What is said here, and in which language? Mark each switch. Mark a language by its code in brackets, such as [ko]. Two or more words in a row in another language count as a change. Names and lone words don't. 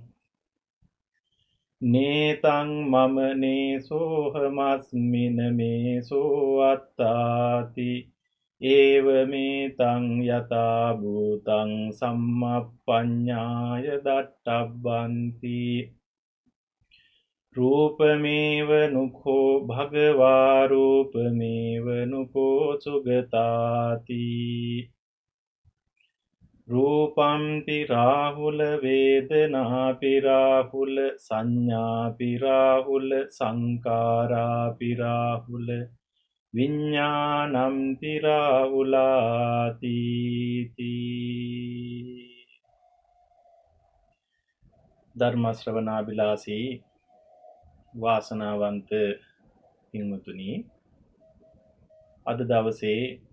[pi] නේතං මම නේසෝහමස්මින මේසෝ අත්තාති ඒව මේතං යතා භූතං සම්මප්පඤ්ඤාය දට්ඨබ්බන්ති රූපමේව නුඛෝ භගවා රූපමේව නුඛෝ සුගතාති රූපම්පි රාහුල වේදනාපි රාහුල සංඥාපි රාහුල සංකාරාපි රාහුල විඤ්ඤාණම්පි රාහුලාති [si] ධර්ම ශ්‍රවණාබිලාසී වාසනාවන්ත පින්වතුනි, අද දවසේ